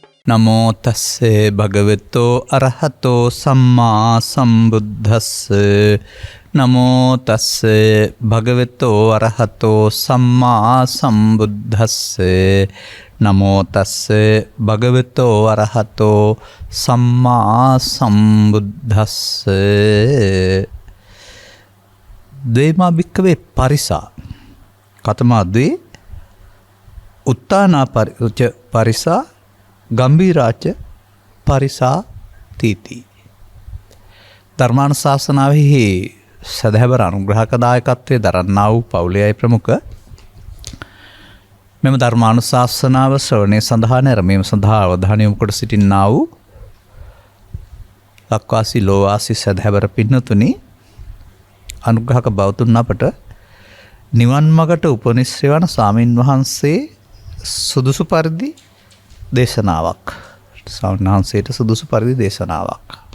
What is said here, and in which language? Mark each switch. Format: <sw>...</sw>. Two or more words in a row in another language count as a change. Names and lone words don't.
<pi>නමෝ තස්සේ භගවතෝ අරහතෝ සම්මා සම්බුද්දස්සේ නමෝ තස්සේ භගවතෝ අරහතෝ සම්මා සම්බුද්දස්සේ නමෝ තස්සේ භගවතෝ අරහතෝ සම්මා සම්බුද්දස්සේ ද්වේමා භික්ඛවේ පරිසා කතමා ද්වේ උත්තානා පරිසා ගම්බීරාච පරිසා තීති.</pi> <si>ධර්මානුශාසනාවෙහි සදහැවර අනුග්‍රහක දායකත්වයේ දරන්නා වූ පවුලේ ප්‍රමුඛ මෙම ධර්මානුශාසනාව ශ්‍රවණය සඳහා නැරඹීම සඳහා අවධානය යොමු කොට සිටින්නා වූ ලක්වාසී ලෝවාසී සදහැවර පින්නතුනි, අනුග්‍රහක බෞතුන් අපට නිවන් මගට උපනිශ්‍රේ වන ස්වාමින් වහන්සේ සුදුසු පරිදි දේශනාවක් ස්වාමීන් වහන්සේට සුදුසු පරිදි දේශනාවක්.</si>